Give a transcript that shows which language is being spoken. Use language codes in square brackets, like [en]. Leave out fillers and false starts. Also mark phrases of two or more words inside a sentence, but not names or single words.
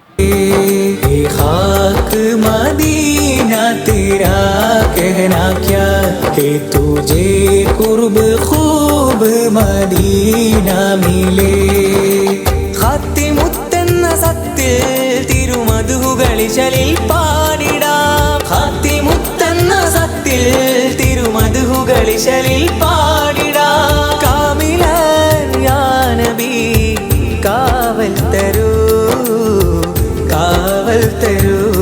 [ur] اے خاک مدینہ تیرا کہنا کیا ہے، تجھے قرب خوب مدینہ ملے. [ml] ഖാത്തിമുത്തെന്ന സത്തിൽ തിരുമധുകളിശലിൽ പാടിടാം. ഖാത്തിമുത്തെന്ന സത്തിൽ തിരുമധുകളിശലിൽ പാടിടാം. [ar] كاملاً يا نبي [ml] കാവൽ തരൂ, കാവൽ തരൂ.